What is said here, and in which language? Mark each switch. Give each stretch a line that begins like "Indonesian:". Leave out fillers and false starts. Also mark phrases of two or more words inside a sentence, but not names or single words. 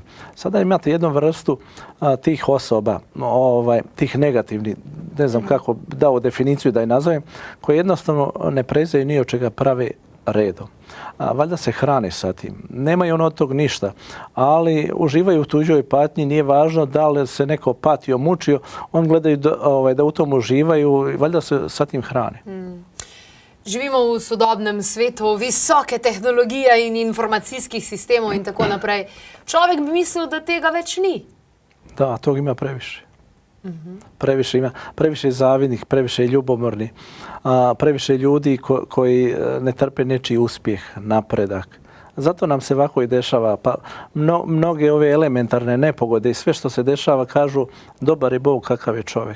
Bosnian: Sada imate jednu vrstu tih osoba, tih negativnih, ne znam kako dao definiciju da je nazovem, koji jednostavno ne prezaju ni od čega prave redom. Valjda se hrane sa tim. Nemaju on od tog ništa, ali uživaju u tuđoj patnji, nije važno da li se neko patio, mučio, on gledaju da u tom uživaju i valjda se sa tim hrane.
Slovenian: Živimo v sodobnem svetu visoke tehnologije in informacijskih sistemov in tako naprej. Človek bi mislil, da tega več ni.
Bosnian: Da, tog ima previše. Previše ima, previše zavidnih, previše ljubomorni, previše ljudi koji ne trpe nečiji uspjeh, napredak. Zato nam se ovako i dešava. Pa mnoge ove elementarne nepogode i sve što se dešava kažu dobar je Bog kakav je čovjek.